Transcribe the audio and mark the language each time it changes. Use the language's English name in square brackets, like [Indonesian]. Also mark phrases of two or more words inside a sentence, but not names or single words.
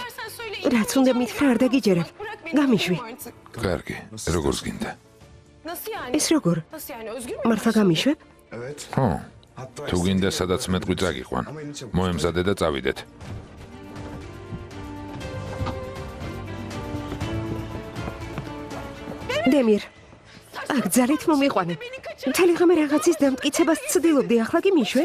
[Georgian] რაც უნდა მითხრა არ დაგიჯერებ. გამიშვი. კარგი, როგორც გინდა. [Turkish] Nasıl yani? [Georgian] ეს როგორ? [Turkish] Nasıl yani? Özgür mü? [Georgian] მართლა გამიშვებ? ხო. თუ გინდა სადაც მეტყვი წაგიყვან. მოემზადე და წავიდეთ. დემირ, აქ ძალით მომიყვანე. მთელი ღამე რაღაცის დამტკიცებას ცდილობდი, ახლა კი მიშვებ?